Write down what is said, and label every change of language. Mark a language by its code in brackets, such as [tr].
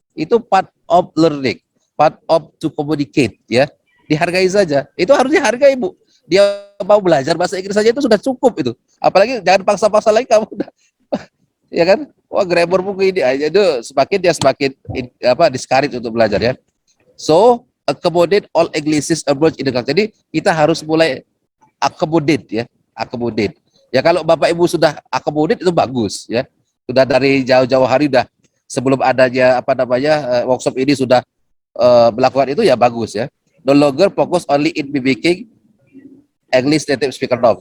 [id] Itu [en] part of learning, part of to communicate ya. [id] Dihargai saja. Itu harus dihargai, Bu. Dia mau belajar bahasa Inggris saja itu sudah cukup itu. Apalagi jangan paksa-paksa lagi kamu udah ya kan? Wah, grammar buku ini aja itu semakin discourage untuk belajar ya. [en] So, accommodate all Englishish approach in the class. [id] Jadi kita harus mulai accommodate ya, accommodate. Ya kalau Bapak Ibu sudah accommodate itu bagus ya. Sudah dari jauh-jauh hari udah sebelum adanya workshop ini sudah melakukan itu ya bagus ya. [en] No longer focus only in mimicking English native speaker norm.